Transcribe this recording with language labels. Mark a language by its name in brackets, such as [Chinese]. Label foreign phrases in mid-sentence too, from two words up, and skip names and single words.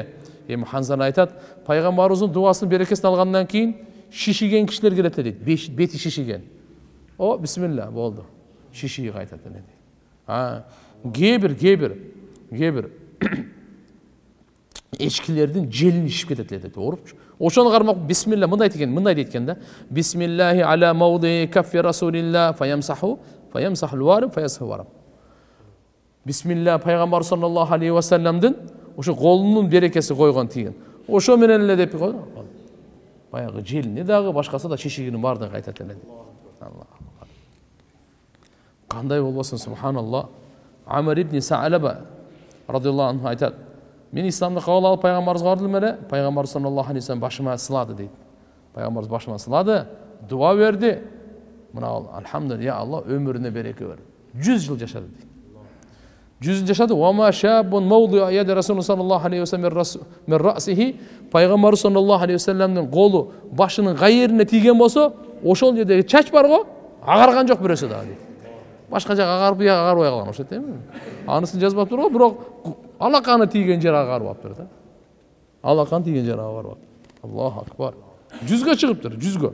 [Kyrgyz] Эми Ханзала айтат, пайгамбарыбыздын дуасын берекесин алгандан кийин шишиген кишилер келет дейт. Бети шишиген. О, бисмилла, болду. Шишиги кайтат эле дейт. Кээ-бир эчкилердин желин ишип кетет эле дейт. Оорупчу. Ошону кармап бисмилла мындай дейт экен да. [Arabic] بسم الله على موضع كف رسول الله فيمسحه الورم فيذهب. [Kyrgyz] Бисмилла пайгамбар [Arabic] صلى الله عليه وسلم [Kyrgyz] ошо колунун берекеси койгон тийген. Ошо менен эле деп койду. Баягы желини дагы башкасы да шишигинин баардыгын кайтат эле дейт. Аллах. Кандай болбосун, субханаллах. Амр ибн Са'лаба [Arabic] رضي الله عنه [Kyrgyz] айтат, мен исламды кабыл алып пайгамбарыбызга бардым эле, пайгамбар [Arabic] صلى الله عليه وسلم [Kyrgyz] башыма сылады дейт. Пайгамбарыбыз башыма сылады, дуа берди. Мына ал алхамдулилlah, Алла өмүрүнө береке берди. 100 жыл жашады дейт. 100 жыл жашады. [Arabic] وما شاب موضع يد رسول صلى الله عليه وسلم من رأسه, [Kyrgyz] пайгамбар [Arabic] صلى الله عليه وسلم [Kyrgyz] колу башынын кайерине тийген болсо, ошол жердеги чач бар го, агарган жок бирөөсү дагы дейт. Башка жак агарбай калган ошо эми. Анысын жазбап туруп, бирок алаканы тийген жер агарып алыптыр да. Алаканы тийген жер агарып алыптыр. [Arabic] الله أكبر. [Kyrgyz] 100гө чыгыптыр, 100гө.